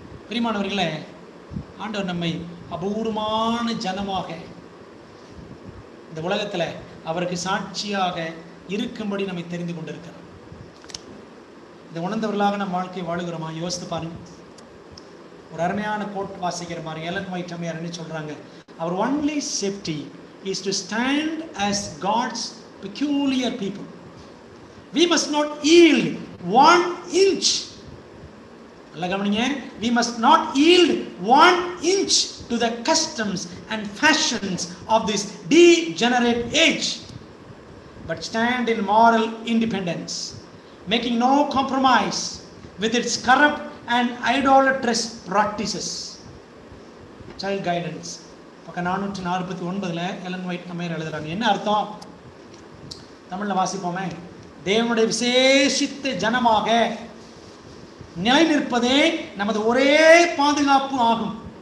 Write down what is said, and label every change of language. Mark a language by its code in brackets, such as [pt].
[ta] பிரியமானவர்களே, ஆண்டவர் நம்மை அபூர்வமான ஜனமாக இந்த உலகத்துல அவருக்கு சாட்சியாக இருக்கும்படி நம்மை தெரிந்து கொண்டிருக்கிறார். இந்த உணர்ந்தவர்களாக நம்ம வாழ்க்கையை வாழுகிறோமா? யோசித்து பாருங்க. ஒரு அருமையான கோட் வாசிக்கிற மாதிரி எலன் ஒயிட் அம்மையார் என்ன சொல்றாங்க? [en] Our only safety is to stand as God's peculiar people. We must not yield 1 inch. [ta] நல்லா கவனிங்க. [en] We must not yield 1 inch to the customs and fashions of this degenerate age, but stand in moral independence, making no compromise with its corrupt and idolatrous practices. [ta] Child Guidance பக்கம் 449 Elon white அம்மையார் எழுதுறாங்க. என்ன அர்த்தம்? தமிழ்ல வாசிப்போமே. தேவனுடைய விசேஷித்த ஜனமாக நிலை நிற்பதே நமது ஒரே பாதுகாப்பு ஆகும்.